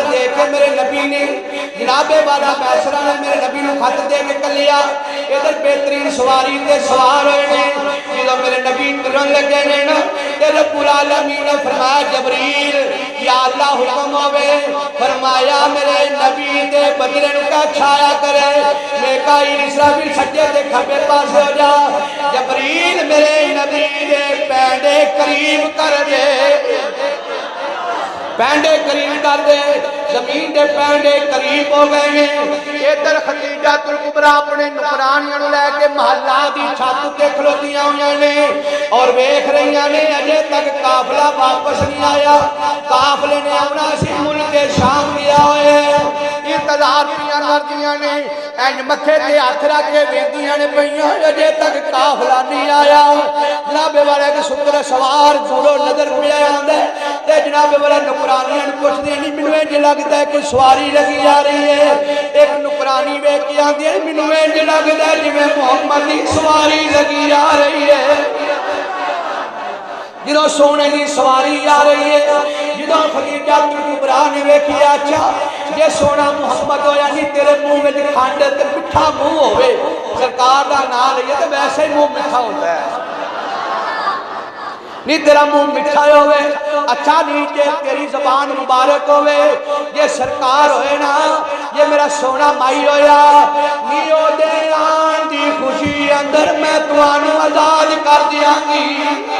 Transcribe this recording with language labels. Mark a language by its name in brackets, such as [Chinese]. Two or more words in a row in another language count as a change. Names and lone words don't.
[Punjabi] دے کے میرے نبی نے جناب والا میسرہ نے میرے نبی نو خط دے کے کلیا ادھر بہترین سواری تے سوار ہوئے نے جدو میرے نبی ترن لگے نے تے رب العالمین نے فرمایا جبریل یا اللہ حکم ہوئے فرمایا میرے نبی دے بدلے نو کا چھایا کرے میکائیل اسرافیل سجے دے کھبے پاس ہو جا جبریل میرے نبی دے پینڈے قریب کر دے پینڈے قریب کر دے زمین دے پینڈے قریب ہو گئے ہیں ادھر خدیجہ الکبریٰ اپنے نکرانیاں لے کے محلہ دی چھت تے کھلوتیاں ہوئے نے اور ویکھ رہی نے اجے تک قافلہ واپس نہیں آیا قافلے نے اپنا سی ملک شام لیا ہوئے انتظار پیاں کردیاں نے اینج متھے تے ہاتھ رکھ کے ویندیاں نے پئیاں اجے تک قافلہ نہیں آیا جناب والا کے سندر سوار جوڑو نظر پیا آندا تے جناب والا نکرانیاں پوچھ دی نہیں مینوں انج لگدا ہے کوئی سواری لگی آ رہی ہے ایک نکرانی ویکھ کے آندی ہے مینوں انج لگدا ہے جویں محمد دی سواری لگی آ رہی ہے جدو سونے کی سواری آ رہی ہے جدو خدیجہ الکبریٰ نے ویکھی اچھا یہ سونا محمد ہویا نہیں تیرے منہ میں کھنڈ تے مٹھا منہ ہوئے سرکار دا نام لئیے تو ویسے ہی منہ مٹھا ہوتا ہے نہیں تیرا منہ مٹھا ہوئے اچھا نیچے تیری زبان مبارک ہوئے یہ سرکار ہوئے نا یہ میرا سونا مائی ہویا نیو دے آن دی خوشی اندر میں توانو آزاد کر دیا گی